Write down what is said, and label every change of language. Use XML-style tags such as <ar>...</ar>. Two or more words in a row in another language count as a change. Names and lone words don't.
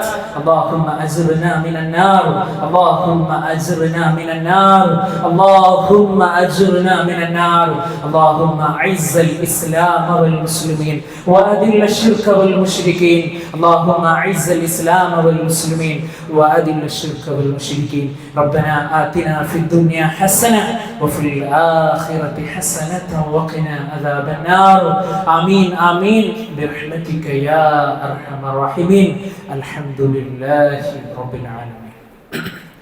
<ar>اللهم أجرنا من النار اللهم أجرنا من النار اللهم أجرنا من النار. اللهم أعز الإسلام والمسلمين وأذل الشرك والمشركين. اللهم أعز الإسلام والمسلمين وأذل الشرك والمشركين. ربنا آتنا في الدنيا حسنة وفي الآخرة حسنة وقنا عذاب النار. آمين آمين برحمتك يا أرحم الراحمين. الحمد لله رب العالمين.</ar>